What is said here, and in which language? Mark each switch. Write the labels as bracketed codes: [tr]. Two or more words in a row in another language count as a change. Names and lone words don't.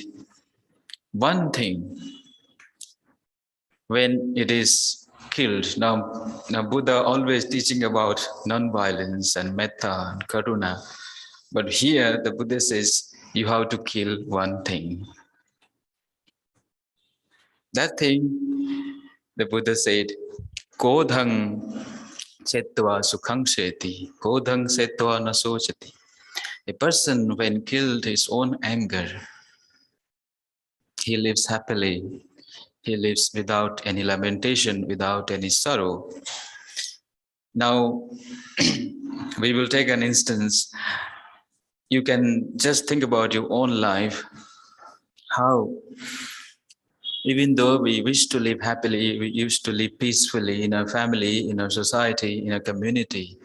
[en] One thing, when it is killed, now Buddha always teaching about non-violence and metta and karuna, but here the Buddha says you have to kill one thing. That thing, the Buddha said, [pi] Kodhang chetva sukhang sheti, kodhang chetva nasochati. [en] A person, when killed his own anger, he lives happily. He lives without any lamentation, without any sorrow. Now, we will take an instance. You can just think about your own life, how even though we wish to live happily, we used to live peacefully in our family, in our society, in our community.